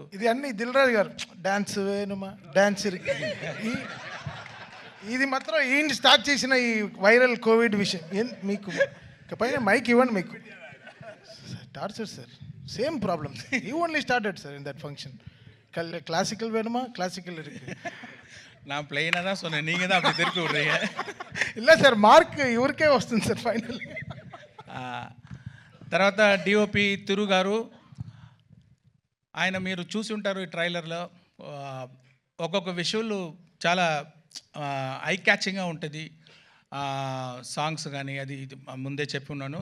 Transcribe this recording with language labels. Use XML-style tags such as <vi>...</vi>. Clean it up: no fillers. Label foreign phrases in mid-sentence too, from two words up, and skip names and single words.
<te>ఇది అన్ని దిల్రాజు గారు డాన్స్ వేణుమా డాన్స్ ఇది మాత్రం ఈయన స్టార్ట్ చేసిన ఈ</te> <en>viral covid</en> <te>విషయం. మీకు పైన మైక్ ఇవ్వండి. మీకు</te> <en>torture sir, same problem. You only started sir in that function.</en> <ta>கிளாசிக்கல் வேணுமா, கிளாசிக்கல் இருக்கு. நான் பிளெயினாக தான் சொன்னேன், நீங்கள் தான் அப்படி திருப்பி விட்றீங்க.</ta> <te>இல்லை సార్, మార్క్ ఇవరికే వస్తుంది సార్ ఫైనల్. తర్వాత డిఓపి తిరు గారు, ఆయన మీరు చూసి ఉంటారు ఈ ట్రైలర్లో. ఒక్కొక్క విషువల్ చాలా</te> <en>eye catching</en> <te>ఉంటుంది. సాంగ్స్ కానీ అది ముందే చెప్పి ఉన్నాను.</te>